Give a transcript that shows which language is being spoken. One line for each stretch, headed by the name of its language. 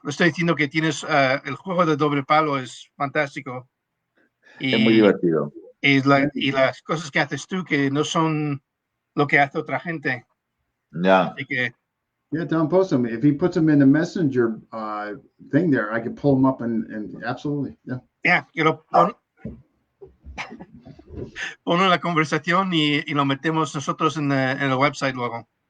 Spanish: Le estoy diciendo que tienes el juego de doble palo es fantástico. Es muy divertido. Y las cosas que haces tú que no son lo que hace otra gente.
English: Yeah.
Spanish: Así que,
English: yeah, don't post them. If he puts them in the messenger thing there, I could pull them up and absolutely. Yeah.
Spanish: Yeah, quiero poner la conversación y lo metemos nosotros en el website luego.